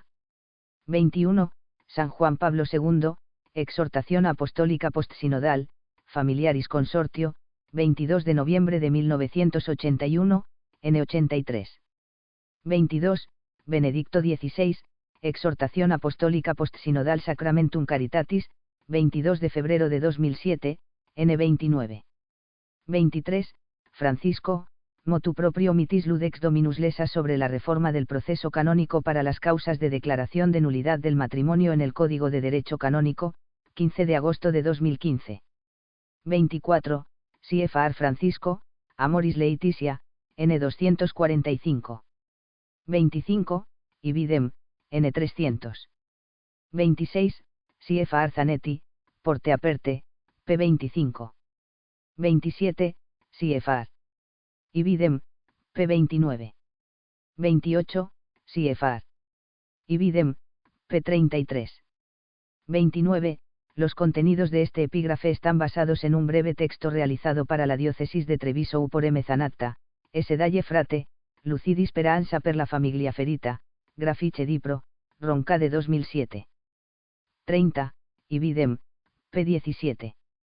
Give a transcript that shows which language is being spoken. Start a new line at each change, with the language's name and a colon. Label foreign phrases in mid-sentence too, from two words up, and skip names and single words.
Spanish: 21. San Juan Pablo II, Exhortación Apostólica Postsinodal, Familiaris Consortio, 22 de noviembre de 1981, N83. 22. Benedicto XVI, Exhortación Apostólica Postsinodal Sacramentum Caritatis, 22 de febrero de 2007, N29. 23. Francisco, Motu proprio mitis ludex dominus lesa sobre la reforma del proceso canónico para las causas de declaración de nulidad del matrimonio en el Código de Derecho Canónico, 15 de agosto de 2015. 24. CFR Francisco, Amoris Laetitia, N245. 25. Ibidem, N300. 26. CFR Zanetti, Porte Aperte, p. 25. 27. CFR. Ibidem, p. 29. 28. CFR. Ibidem, p. 33. 29. Los contenidos de este epígrafe están basados en un breve texto realizado para la diócesis de Treviso por M. Zanatta, S. Dalle Frate, Lucidi Speranza per la famiglia ferita, Grafiche Dipro, Roncade 2007. 30. Ibidem, p. 17.